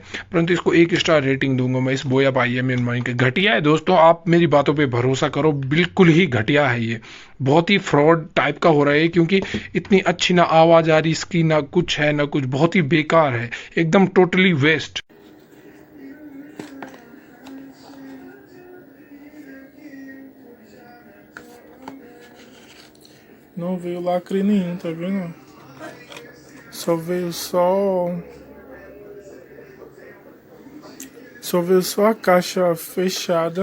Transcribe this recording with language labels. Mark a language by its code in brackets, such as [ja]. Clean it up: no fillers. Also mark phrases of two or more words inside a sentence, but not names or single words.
[hi] परंतु इसको 1 [en] star rating [hi] दूंगा मैं इस बोया BY-M1 के। घटिया है दोस्तों, आप मेरी बातों पे भरोसा करो, बिल्कुल ही घटिया है ये, बहुत ही [en] fraud type [hi] का हो रहा है। क्योंकि इतनी अच्छी ना आवाज़ आ रही इसकी, ना कुछ है ना कुछ, बहुत ही बेकार है, एकदम [en] totally waste. [pt] Não veio lacre nenhum, tá vendo? Só veio a caixa fechada.